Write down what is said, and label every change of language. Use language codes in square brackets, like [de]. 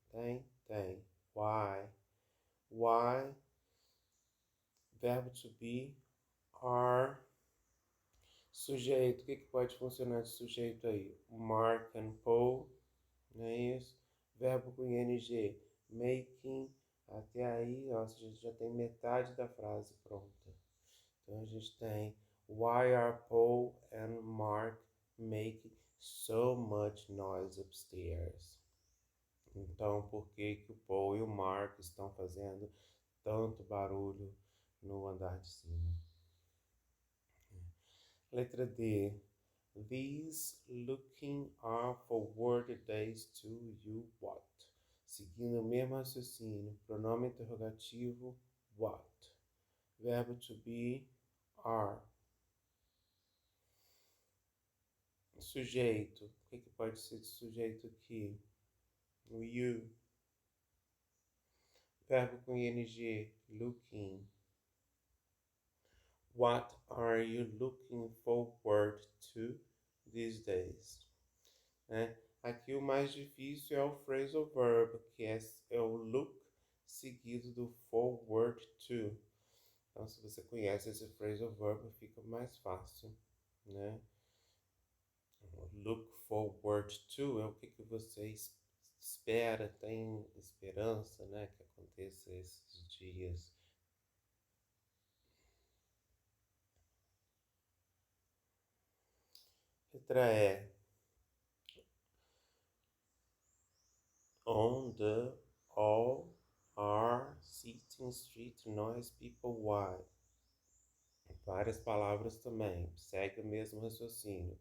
[pt] Tem? Tem. Why. Why, verbo to be, are, sujeito. O que pode funcionar de sujeito aí? Mark and Paul, não é isso? Verbo com ing, making, até aí, ó, a gente já tem metade da frase pronta. Então a gente tem [en] why are Paul and Mark making so much noise upstairs? [pt] Então, por que que o Paul e o Mark estão fazendo tanto barulho no andar de cima? Letra D. [en] These looking are forward days to you what? [pt] Seguindo o mesmo raciocínio, pronome interrogativo what. Verbo to be are. Sujeito. O que pode ser de sujeito aqui? O you. Verbo com ing, looking. [en] What are you looking forward to these days? [pt] Aqui o mais difícil é o phrasal verb, que é o look seguido do forward to. Então, se você conhece esse phrasal verb, fica mais fácil, né? Look forward to é o que você espera, tem esperança, né, que aconteça esses dias. Letra E. [en] On the all are sitting street noise people why. [pt] Várias palavras também. Segue o mesmo raciocínio.